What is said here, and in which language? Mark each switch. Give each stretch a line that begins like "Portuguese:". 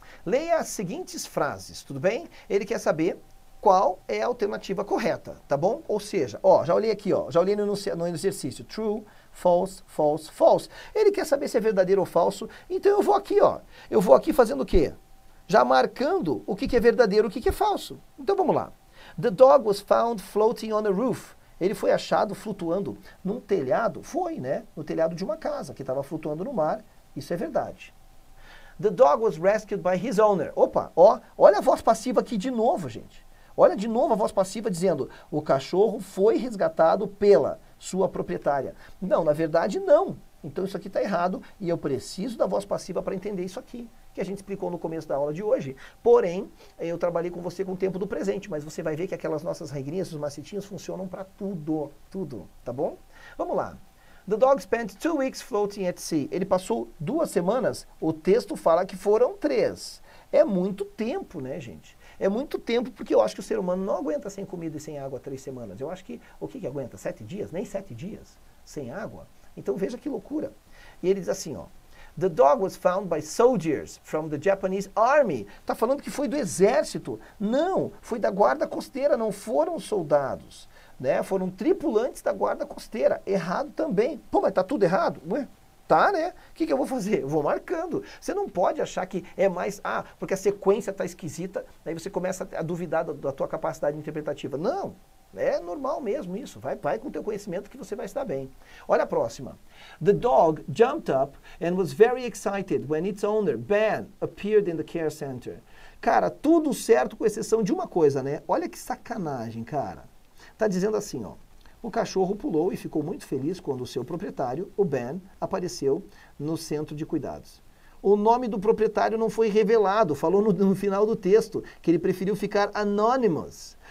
Portuguese: Leia as seguintes frases, tudo bem? Ele quer saber qual é a alternativa correta, tá bom? Ou seja, ó, já olhei aqui, ó, já olhei no exercício.
English: True, false, false, false.
Portuguese: Ele quer saber se é verdadeiro ou falso, então eu vou aqui, ó. Eu vou aqui fazendo o quê? Já marcando o que é verdadeiro e o que é falso. Então vamos lá.
English: The dog was found floating on a roof.
Portuguese: Ele foi achado flutuando num telhado, foi, né? No telhado de uma casa, que estava flutuando no mar. Isso é verdade.
English: The dog was rescued by his owner.
Portuguese: Opa, ó, olha a voz passiva aqui de novo, gente. Olha de novo a voz passiva dizendo, o cachorro foi resgatado pela sua proprietária. Não, na verdade não. Então isso aqui está errado e eu preciso da voz passiva para entender isso aqui, que a gente explicou no começo da aula de hoje. Porém, eu trabalhei com você com o tempo do presente, mas você vai ver que aquelas nossas regrinhas, os macetinhos funcionam para tudo, tudo, tá bom? Vamos lá.
English: The dog spent 2 weeks floating at sea.
Portuguese: Ele passou 2 semanas, o texto fala que foram 3. É muito tempo, né, gente? É muito tempo, porque eu acho que o ser humano não aguenta sem comida e sem água 3 semanas. Eu acho que, o que aguenta? 7 dias? Nem 7 dias sem água? Então veja que loucura. E ele diz assim, ó.
English: The dog was found by soldiers from the Japanese army.
Portuguese: Está falando que foi do exército. Não, foi da guarda costeira, não foram soldados. Né? Foram tripulantes da guarda costeira. Errado também. Pô, mas tá tudo errado? Ué? Tá, né? O que eu vou fazer? Eu vou marcando. Você não pode achar que é mais... Ah, porque a sequência tá esquisita, aí você começa a duvidar da tua capacidade interpretativa. Não, é normal mesmo isso. Vai com o teu conhecimento que você vai estar bem. Olha a próxima.
English: The dog jumped up and was very excited when its owner, Ben, appeared in the care center.
Portuguese: Cara, tudo certo com exceção de uma coisa, né? Olha que sacanagem, cara. Tá dizendo assim, ó. O cachorro pulou e ficou muito feliz quando o seu proprietário, o Ben, apareceu no centro de cuidados. O nome do proprietário não foi revelado, falou no final do texto que ele preferiu ficar anonymous.